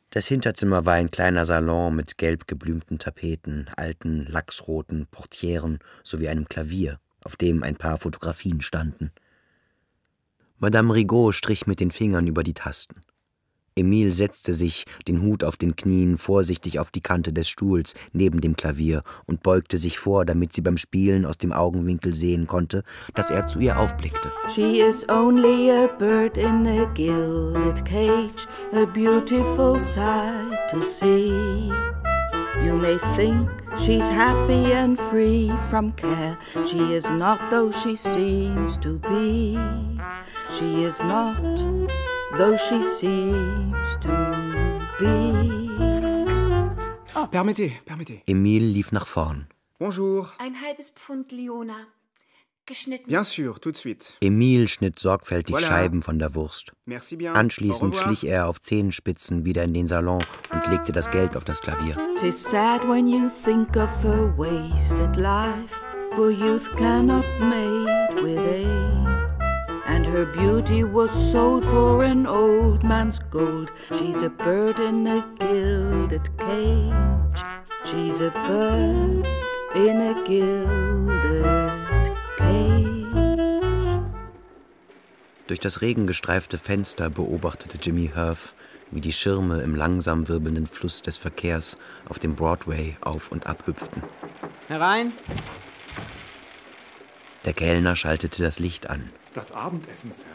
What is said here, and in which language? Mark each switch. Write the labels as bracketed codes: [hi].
[de] Das Hinterzimmer war ein kleiner Salon mit gelb geblümten Tapeten, alten, lachsroten Portieren sowie einem Klavier, auf dem ein paar Fotografien standen. Madame Rigaud strich mit den Fingern über die Tasten. Emile setzte sich, den Hut auf den Knien, vorsichtig auf die Kante des Stuhls neben dem Klavier und beugte sich vor, damit sie beim Spielen aus dem Augenwinkel sehen konnte, dass er zu ihr aufblickte. [en] She is only a bird in a gilded cage, a beautiful sight to see. You may think she's happy and free from care. She is not, though she seems to be. She is not, though she seems to be. [fr] Oh. Permettez, permettez. [de] Emile lief nach vorn. [fr] Bonjour. [de] Ein halbes Pfund Leona. Geschnitten. [fr] Bien sûr, tout de suite. [de] Emile schnitt sorgfältig [fr] voilà. [de] Scheiben von der Wurst. [fr] Merci bien. [de] Anschließend schlich er auf Zehenspitzen wieder in den Salon und legte das Geld auf das Klavier. [en] Tis sad when you think of a wasted life, for youth cannot mate with age. And her beauty was sold for an old man's gold. She's a bird in a gilded cage. She's a bird in a gilded cage. [de] Durch das regengestreifte Fenster beobachtete Jimmy Herf, wie die Schirme im langsam wirbelnden Fluss des Verkehrs auf dem Broadway auf und ab hüpften. Herein! Der Kellner schaltete das Licht an. Das Abendessen, Sir.